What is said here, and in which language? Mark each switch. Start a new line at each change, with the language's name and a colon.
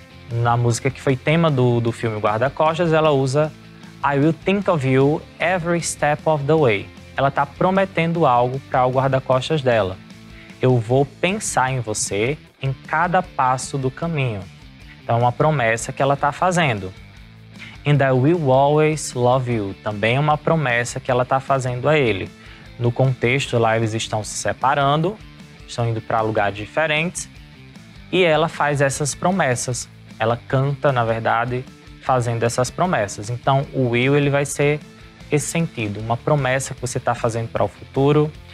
Portuguese: Na música que foi tema do filme Guarda-Costas, ela usa
English: I will think of you every step of the way.
Portuguese: Ela está prometendo algo para o guarda-costas dela. Eu vou pensar em você em cada passo do caminho. Então, é uma promessa que ela está fazendo.
English: And I will always love you.
Portuguese: Também é uma promessa que ela está fazendo a ele. No contexto, lá eles estão se separando, estão indo para lugares diferentes. E ela faz essas promessas. Ela canta, na verdade, fazendo essas promessas. Então, o will ele vai ser esse sentido. Uma promessa que você está fazendo para o futuro.